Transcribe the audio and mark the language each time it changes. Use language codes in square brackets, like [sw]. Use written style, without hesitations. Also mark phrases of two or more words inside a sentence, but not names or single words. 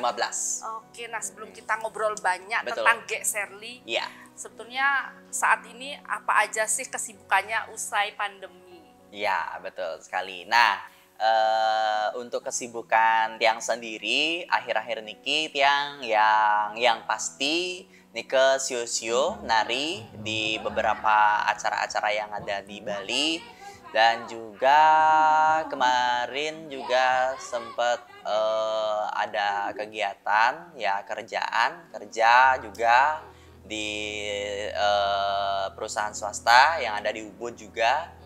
[id] Oke, nah sebelum kita ngobrol banyak Betul. tentang Gek Sherly, Iya. sebetulnya saat ini apa aja sih kesibukannya usai pandemi? Iya, betul sekali. Nah, untuk kesibukan Tiang sendiri akhir-akhir [ban] niki Tiang [id] yang pasti nike sio-sio nari di beberapa acara-acara yang ada di Bali, dan juga kemarin juga sempat ada kegiatan ya kerja juga di perusahaan swasta yang ada di Ubud juga.